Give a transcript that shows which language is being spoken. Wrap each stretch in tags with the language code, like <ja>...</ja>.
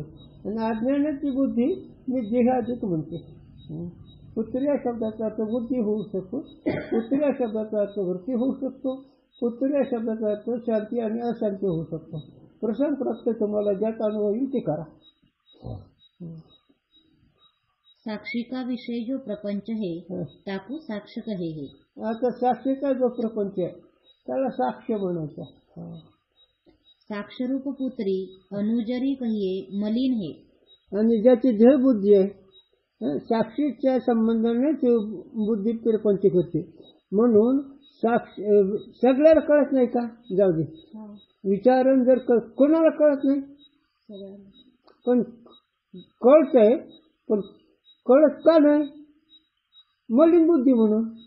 <mr>आणि अज्ञानाची बुद्धी मी देहाधिक म्हणते. पुत्री या शब्दाचा अर्थ बुद्धी होऊ शकतो, पुत्री या शब्दाचा अर्थ वृत्ती होऊ शकतो, पुत्री या शब्दाचा अर्थ शांती आणि अशांती होऊ शकतो. प्रसंग प्राप्त तुम्हाला ज्यात अनुभव येईल ते करा.</mr> <hi>साक्षी का विषय जो प्रपंच है ताकू साक्ष कहे है.</hi> <mr>आता साक्षीचा जो प्रपंच आहे त्याला साक्ष म्हणायचा.</mr> <hi>साक्षरूप पुत्री अनुजरी कहिये मलिन है.</hi> <mr>आणि ज्याची देह बुद्धी आहे साक्षीच्या संबंधाने बुद्धी प्रपंच करते. म्हणून साक्ष सगळ्याला कळत नाही का? जाऊ दे, विचारण जर कोणाला कळत नाही, पण कळत आहे, पण कळत का नाही? मलिन बुद्धी म्हणून.</mr>